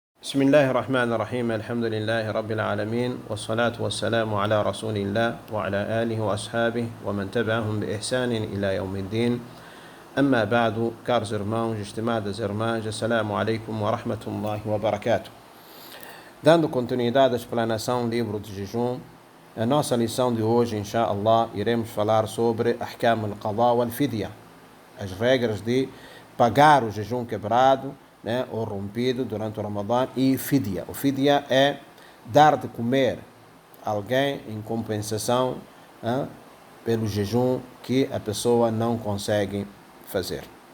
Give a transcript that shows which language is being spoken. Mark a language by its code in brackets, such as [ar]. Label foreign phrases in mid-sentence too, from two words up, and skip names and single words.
[ar] بسم الله الرحمن الرحيم الحمد لله رب العالمين والصلاة والسلام على رسول الله وعلى آله وأصحابه ومن تبعهم بإحسان إلى يوم الدين أما بعد [pt] caros irmãos, estimadas irmãs, [ar] السلام عليكم ورحمة الله وبركاته. [pt] Dando continuidade à explanação do livro de jejum, a nossa lição de hoje, inshallah, iremos falar sobre [ar] أحكام القضاء والفدية, [pt] as regras de pagar o jejum quebrado, né, ou rompido durante o Ramadã, e fidya. O fidya é dar de comer a alguém em compensação pelo jejum que a pessoa não consegue fazer.